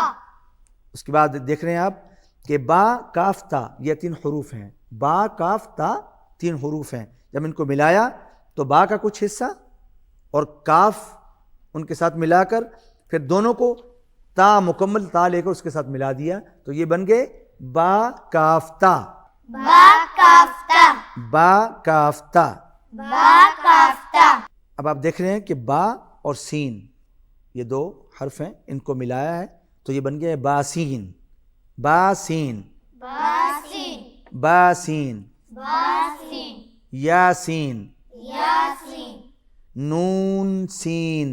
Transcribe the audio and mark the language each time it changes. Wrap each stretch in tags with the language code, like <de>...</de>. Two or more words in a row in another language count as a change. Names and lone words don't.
<ur>اس کے بعد دیکھ رہے ہیں آپ کہ با کاف تا یہ تین حروف ہیں، با کاف تا تین حروف ہیں، جب ان کو ملایا تو با کا کچھ حصہ اور کاف ان کے ساتھ ملا کر پھر دونوں کو تا مکمل تا لے کر اس کے ساتھ ملا دیا تو یہ بن گئے با کاف تا، با کاف تا با کاف تا۔ با کاف تا اب آپ دیکھ رہے ہیں کہ با اور سین یہ دو حرف ہیں، ان کو ملایا ہے تو یہ بن گیا ہے باسین، باسین، باسین باسین، باسین یاسین، یاسین نون سین،</ur>